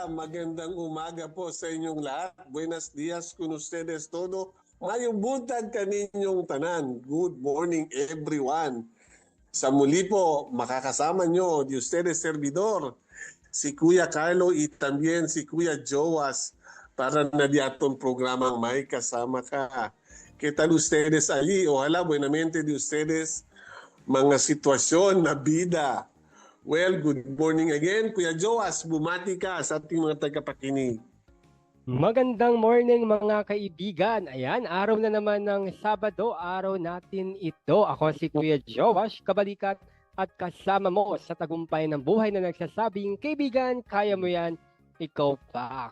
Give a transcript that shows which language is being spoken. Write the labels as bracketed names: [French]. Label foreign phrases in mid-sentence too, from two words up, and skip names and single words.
[Filipino] Magandang umaga po sa inyong lahat. [Chavacano] Buenos dias con ustedes todo. [Cebuano] Mayong buntag kaninyong tanan. [English] Good morning everyone. [Filipino] Sa muli po, makakasama nyo, [Chavacano] di ustedes servidor, si Kuya Carlo y también si Kuya Joas para na di atong programang May Kasama Ka. ¿Qué tal ustedes allí? Ojalá buenamente de ustedes mga sitwasyon na bida. [English] Well, good morning again. [Filipino] Kuya Joas, bumati ka sa ating mga tagapakinig. Magandang morning mga kaibigan. Ayan, araw na naman ng Sabado, araw natin ito. Ako si Kuya Joas, kabalikat at kasama mo sa tagumpay ng buhay na nagsasabing, kaibigan, kaya mo yan, ikaw pa.